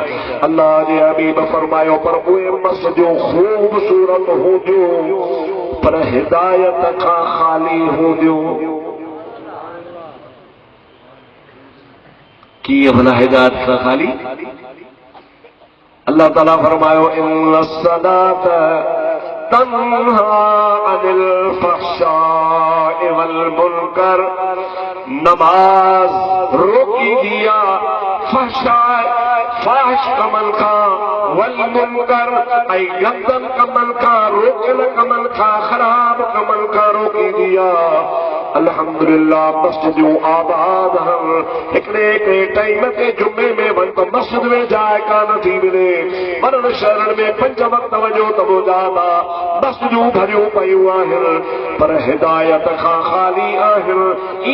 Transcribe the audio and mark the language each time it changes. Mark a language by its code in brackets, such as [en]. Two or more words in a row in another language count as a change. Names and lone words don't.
[sd] अल्लाह जे हबीब फरमायो पर उहे मस्जिदूं ख़ूबसूरत हूंदियूं पर हिदायत खां खाली हूंदियूं। कीअं भला हिदायत खां खाली? अल्लाह ताला फरमायो [ar] إن الصلاة تنهى عن الفحشاء والمنكر, [sd] नमाज रोकी दिया फाहिश कमल खां [ar] والمنكر [sd] ऐं गंदन कमल खां, रोकियल कमल खां, ख़राब कमल खां रोकी दिया। अल्हम्दुलिल्लाह मस्जिदूं आबाद हन। हिकिड़े टाइम ते जुमे में वञ त मस्जिद में जाइ कान थी मिले, वरन शहरनि में 5 वक्त वञो त मुजादा मस्जिदूं भरियूं पयूं आहिनि पर हिदायत खां खाली आहिनि।